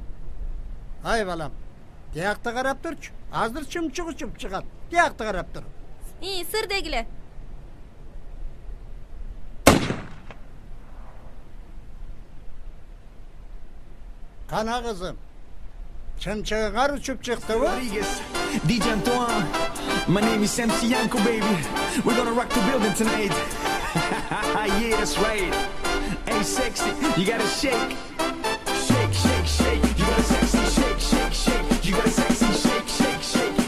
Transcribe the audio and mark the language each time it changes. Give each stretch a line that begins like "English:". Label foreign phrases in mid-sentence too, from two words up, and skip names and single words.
Kyrgyz: Ай балам, тиякты карап турчу. Азыр чымчык учуп чыгат. Тиякты карап тур. Сыр дегиле. Кана кызым. Чымчыгыңар учуп чыктыбы?
English: DJ Antoine, my name is MC Yanko, baby. We're gonna rock the building tonight. Yeah, that's right. Hey, sexy, you gotta shake. Shake, shake, shake. You gotta sexy shake, shake, shake. You gotta sexy shake, shake, shake.